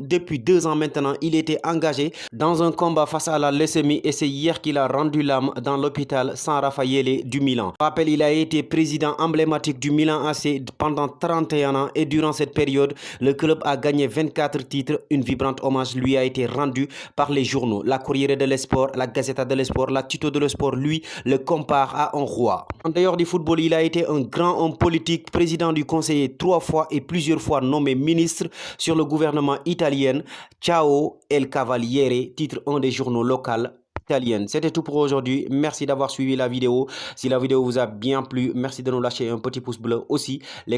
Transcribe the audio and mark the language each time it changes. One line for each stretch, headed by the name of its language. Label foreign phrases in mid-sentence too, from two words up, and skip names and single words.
French: Depuis 2 ans maintenant, il était engagé dans un combat face à la leucémie et c'est hier qu'il a rendu l'âme dans l'hôpital San Raffaele du Milan. Rappel, il a été président emblématique du Milan AC pendant 31 ans et durant cette période, le club a gagné 24 titres. Une vibrante hommage lui a été rendu par les journaux. La Corriere dello Sport, la Gazzetta dello Sport, la Tutto dello Sport, lui, le compare à un roi. En dehors du football, il a été un grand homme politique, président du conseil 3 fois et plusieurs fois nommé ministre sur le gouvernement italien. Ciao El Cavaliere, titre un des journaux locaux italienne. C'était tout pour aujourd'hui. Merci d'avoir suivi la vidéo. Si la vidéo vous a bien plu, merci de nous lâcher un petit pouce bleu aussi.